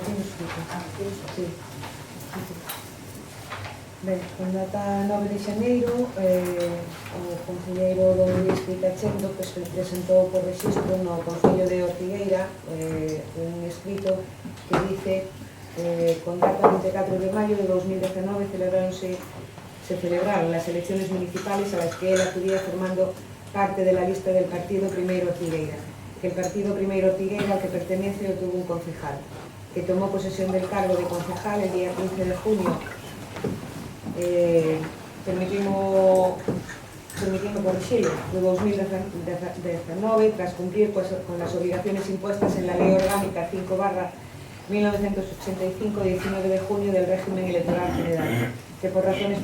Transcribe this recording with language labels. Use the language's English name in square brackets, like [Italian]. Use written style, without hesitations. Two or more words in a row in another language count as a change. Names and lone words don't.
[Galician] Sí. Ben, con data 9 de xaneiro, o concelleiro don Luís Pitachendo presentou por rexistro no Concello de Ortigueira un escrito [Spanish] que dice con data 24 de maio de 2019 se celebraron las elecciones municipales a las que él acudía formando parte de la lista del partido Primeiro Ortigueira, que el partido Primeiro Ortigueira al que pertenece obtuvo un concejal, que tomó posesión del cargo de concejal el día 15 de junio. Permitimos corregirlo, de 2019, tras cumplir con las obligaciones impuestas en la Ley Orgánica 5/1985 de 19 de junio del régimen electoral general, que por razones